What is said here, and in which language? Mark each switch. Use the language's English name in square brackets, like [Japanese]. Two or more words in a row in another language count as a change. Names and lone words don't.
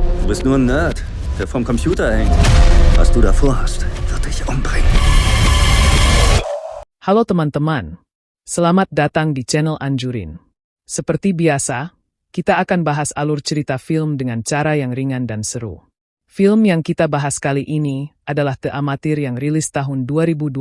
[German] bist nur ein Nerd, der vom Computer hängt. Was du da vorhast, wird dich umbringen. [Indonesian] Halo teman-teman, selamat datang di channel Anjurin. Seperti biasa, kita akan bahas alur cerita film dengan cara yang ringan dan seru. Film yang kita bahas kali ini adalah The Amatir yang rilis tahun 2025.